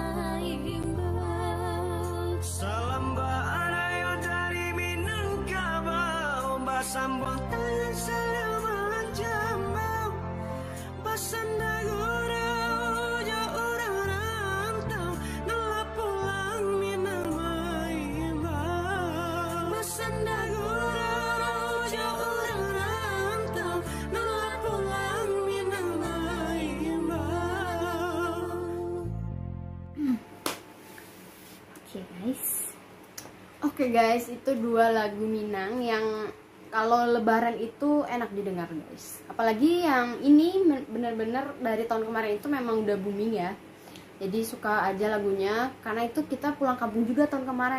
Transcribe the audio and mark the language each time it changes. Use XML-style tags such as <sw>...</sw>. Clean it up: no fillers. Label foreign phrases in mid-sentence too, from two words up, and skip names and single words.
<min>Maimbau Salam barayo dari Minangkabau Basambang tangan salaman jambau Basanda rojo orang rantau Lelah pulang Minang Maimbau Basanda rojo orang rantau Lelah pulang Minang Maimbau.</min> <id>Oke guys, itu dua lagu Minang yang kalau lebaran itu enak didengar guys. Apalagi yang ini benar-benar dari tahun kemarin itu memang udah booming ya. Jadi suka aja lagunya karena itu kita pulang kampung juga tahun kemarin.</id>